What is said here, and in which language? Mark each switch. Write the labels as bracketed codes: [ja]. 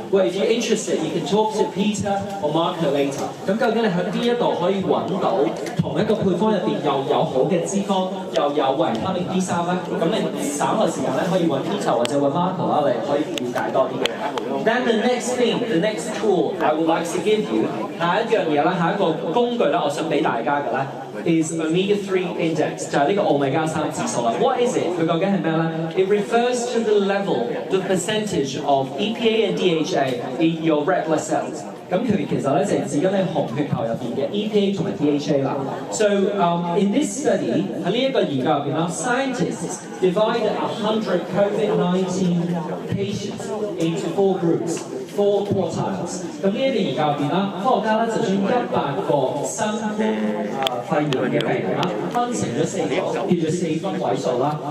[en] Well, if you're interested, you can talk to Peter or Marco later. [yue] 咁究竟你喺邊一度可以揾到同一個配方入邊又有好嘅脂肪，又有維他命 D3咧？咁你稍後時間咧可以揾 Peter 或者揾 Marco 啦，你可以了解多啲嘅。 [en] Then the next tool I would like to give you， [yue] 下一樣嘢啦，下一個工具咧，我想俾大家嘅咧 [en] is omega-3 index， [yue] 就係呢個 omega-3 指數啦。 [en] What is it？ [yue] 佢究竟係咩咧 [en] ？It refers to the level, the percentage of EPA and DHA in your red blood cells。 [yue] 咁佢其實咧就係指緊你紅血球入邊嘅 EPA 同埋 DHA 啦。 [en] So in this study [yue] 喺呢一個研究入邊啦 [en] ，scientists divided 100 COVID-19 patients into 4 groups。 4 quartiles。 [yue] 咁呢一個研究入邊啦，科學家咧就將100個新冠肺炎嘅病人啦，分成咗4個，叫做4分位數啦。